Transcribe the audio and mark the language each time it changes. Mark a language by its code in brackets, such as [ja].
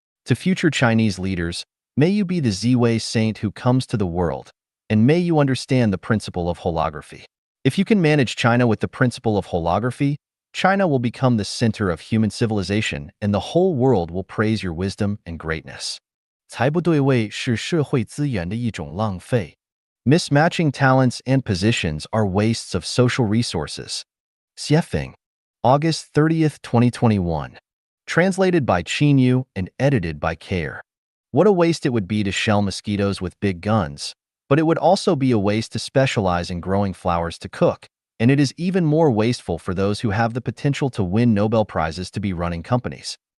[en] To future Chinese leaders, may you be the Ziwei saint who comes to the world, and may you understand the principle of holography. If you can manage China with the principle of holography, China will become the center of human civilization, and the whole world will praise your wisdom and greatness. [zh] 才不对位是社会资源的一种浪费. [en] Mismatching talents and positions are wastes of social resources. Xuefeng, August 30th, 2021. Translated by Qinyu and edited by Care. What a waste it would be to shell mosquitoes with big guns, but it would also be a waste to specialize in growing flowers to cook, and it is even more wasteful for those who have the potential to win Nobel Prizes to be running companies.